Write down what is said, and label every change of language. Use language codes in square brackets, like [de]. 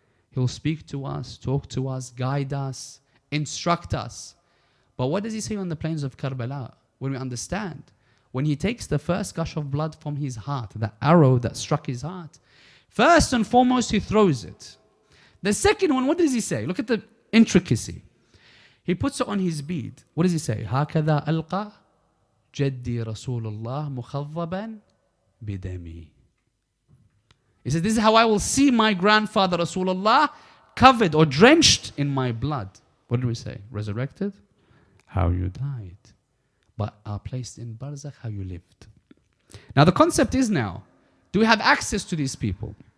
[en] He'll speak to us, talk to us, guide us, instruct us. But what does he say on the plains of Karbala? When we understand, when he takes the first gush of blood from his heart, the arrow that struck his heart, first and foremost he throws it. The second one, what does he say? Look at the intricacy. He puts it on his bead. What does he say? [ar] هكذا ألقى جدي رسول الله مخضبا بدمي. [en] He says, this is how I will see my grandfather Rasulullah covered or drenched in my blood. What did we say? Resurrected? How you died. But are placed in barzakh, how you lived. Now the concept is now, do we have access to these people?